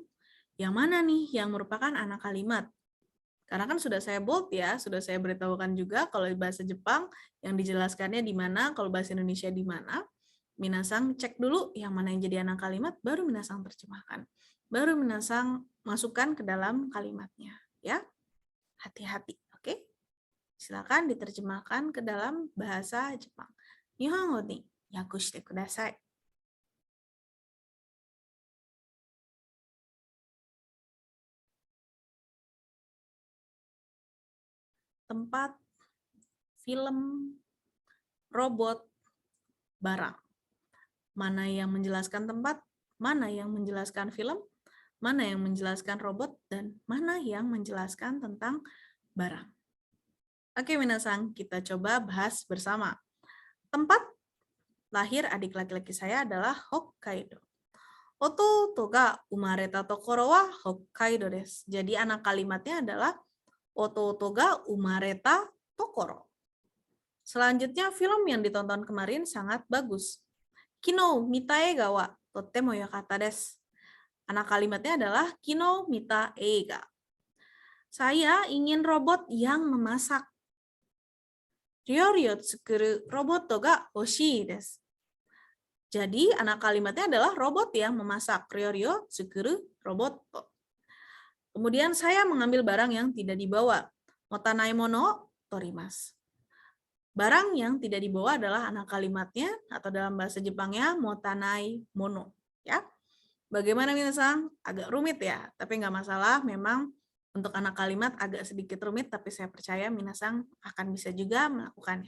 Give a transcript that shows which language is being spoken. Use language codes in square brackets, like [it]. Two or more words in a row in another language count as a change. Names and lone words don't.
[id] Yang mana nih yang merupakan anak kalimat? Karena kan sudah saya bold ya, sudah saya beritahukan juga kalau bahasa Jepang yang dijelaskannya di mana, kalau bahasa Indonesia di mana. Minasang cek dulu yang mana yang jadi anak kalimat, baru minasang terjemahkan. Baru minasang masukkan ke dalam kalimatnya. Ya, hati-hati, oke? Silakan diterjemahkan ke dalam bahasa Jepang. [ja] 日本語に訳してください. [id] Tempat, film, robot, barang. Mana yang menjelaskan tempat, mana yang menjelaskan film, mana yang menjelaskan robot, dan mana yang menjelaskan tentang barang. Oke, minasang, kita coba bahas bersama. Tempat lahir adik laki-laki saya adalah Hokkaido. [ja] 弟が生まれたところは北海道です. [id] Jadi anak kalimatnya adalah [ja] 弟が生まれたところ. [id] Selanjutnya, film yang ditonton kemarin sangat bagus. [ja] 昨日見た映画はとてもやかたです. [id] Anak kalimatnya adalah [ja] 昨日見た映画. [id] Saya ingin robot yang memasak. [ja] 料理を作るロボットが欲しいです. [id] Jadi, anak kalimatnya adalah robot yang memasak. [ja] 料理を作るロボット. [id] Kemudian saya mengambil barang yang tidak dibawa. [ja] 持たない物取ります. [id] Barang yang tidak dibawa adalah anak kalimatnya, atau dalam bahasa Jepangnya [ja] 持たないもの. [id] Ya, bagaimana minasang? Agak rumit ya, tapi nggak masalah. Memang untuk anak kalimat agak sedikit rumit, tapi saya percaya minasang akan bisa juga melakukannya.